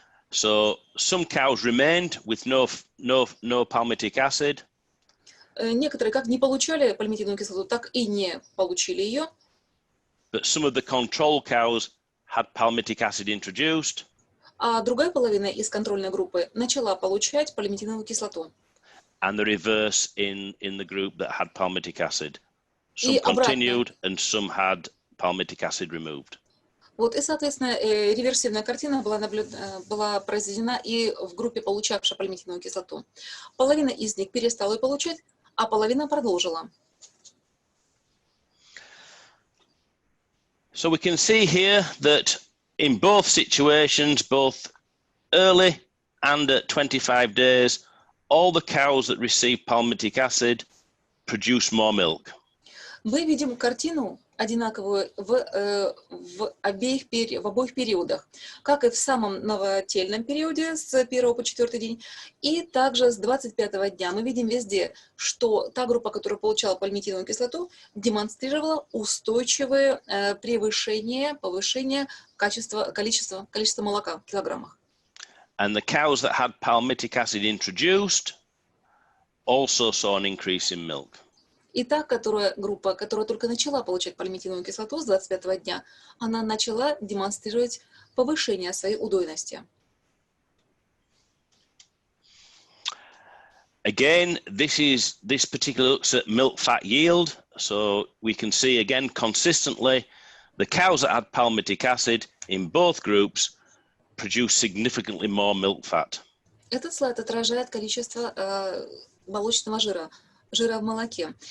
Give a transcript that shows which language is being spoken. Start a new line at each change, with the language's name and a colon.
English: So some cows remained with no palmitic acid.
Russian: Некоторые как не получали пальмитиновую кислоту, так и не получили ее.
English: But some of the control cows had palmitic acid introduced.
Russian: А другая половина из контрольной группы начала получать пальмитиновую кислоту.
English: And the reverse in the group that had palmitic acid. Some continued and some had palmitic acid removed.
Russian: Вот и, соответственно, реверсивная картина была произведена и в группе, получавшей пальмитиновую кислоту. Половина из них перестала ее получать, а половина продолжила.
English: So we can see here that in both situations, both early and at 25 days, all the cows that receive palmitic acid produce more milk.
Russian: Мы видим картину одинаковую в обоих периодах, как и в самом новотельном периоде с 1 по 4 день, и также с 25 дня. Мы видим везде, что та группа, которая получала пальмитиновую кислоту, демонстрировала устойчивое повышение количества молока в килограммах.
English: And the cows that had palmitic acid introduced also saw an increase in milk.
Russian: И та группа, которая только начала получать пальмитиновую кислоту с 25 дня, она начала демонстрировать повышение своей удойности.
English: Again, this particular looks at milk fat yield So we can see again consistently the cows that had palmitic acid in both groups produce significantly more milk fat.
Russian: Этот слайд отражает количество молочного жира, жира в молоке.